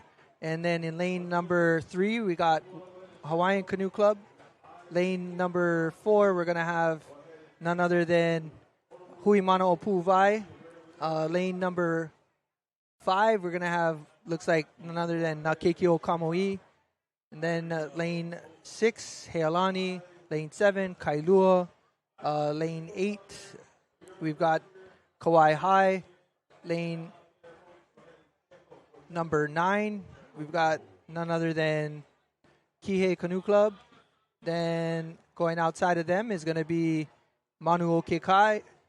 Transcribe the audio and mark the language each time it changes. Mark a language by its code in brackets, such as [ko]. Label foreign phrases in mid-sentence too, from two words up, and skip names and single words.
[en] And then in lane number 3, we got Hawaiian Canoe Club. Lane number 4, we're going to have none other than Hui Mana o Pu'uvai. Lane number 5, we're going to have, looks like none other than Nakekio Kamoi. And then lane 6, Heilani. Lane 7, Kailua. Lane 8, we've got Kauai High. Lane number 9, we've got none other than Kihei Canoe Club. Then going outside of them is going to be Manu o Kekai.